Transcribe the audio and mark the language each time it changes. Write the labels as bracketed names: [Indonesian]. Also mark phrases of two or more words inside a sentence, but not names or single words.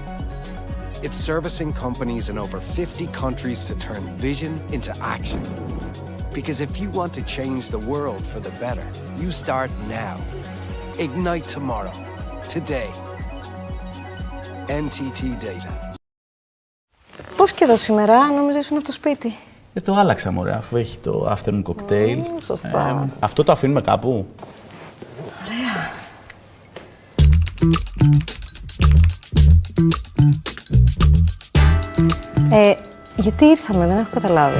[English] It's servicing companies in over 50 countries to turn vision into action. Because if you want to change the world for the better, you start now. Ignite tomorrow. Today. NTT Data. [Greek] Πώς και εδώ σήμερα, νόμιζα ήσουν από το σπίτι. Το άλλαξα, μωρέ, αφού έχει το [English] afternoon cocktail. [Greek] Σωστά. Αυτό το αφήνουμε κάπου. Ωραία. Γιατί ήρθαμε, δεν έχω καταλάβει.